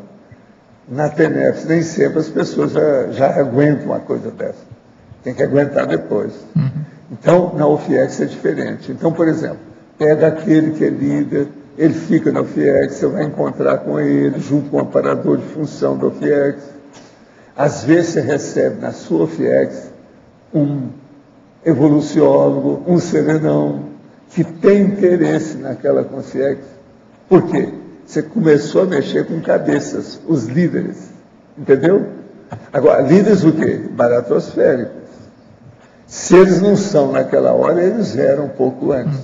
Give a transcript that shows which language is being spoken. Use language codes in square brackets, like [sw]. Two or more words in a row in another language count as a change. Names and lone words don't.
[pt] Na TENEPS, nem sempre as pessoas já aguentam uma coisa dessa. Tem que aguentar depois. Então, na OFIEX é diferente. Então, por exemplo, pega aquele que é líder, ele fica na OFIEX, você vai encontrar com ele, junto com o amparador de função da OFIEX. Às vezes você recebe na sua OFIEX um evoluciólogo, um serenão, que tem interesse naquela consciência. Por quê? Você começou a mexer com cabeças, os líderes. Entendeu? Agora, líderes o quê? Baratosféricos. Se eles não são naquela hora, eles eram um pouco antes.